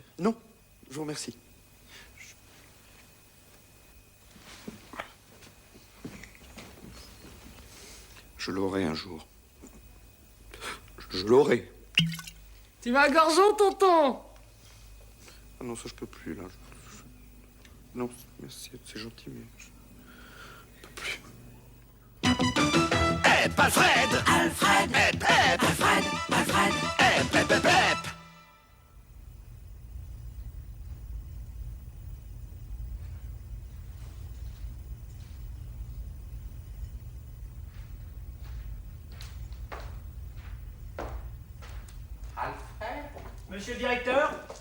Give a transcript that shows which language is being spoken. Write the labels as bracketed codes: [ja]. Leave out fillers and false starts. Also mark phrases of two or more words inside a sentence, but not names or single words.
[fr] Non, je vous remercie. Je l'aurai un jour. Je l'aurai. Tu m'as gorgeon, tonton. Ah non, ça je peux plus, là. Non, merci, c'est gentil, mais je peux plus. Hep, Alfred! Alfred! Hep, hep! Alfred! Alfred! Hep, hep, hep, hep! Alfred? Monsieur le directeur?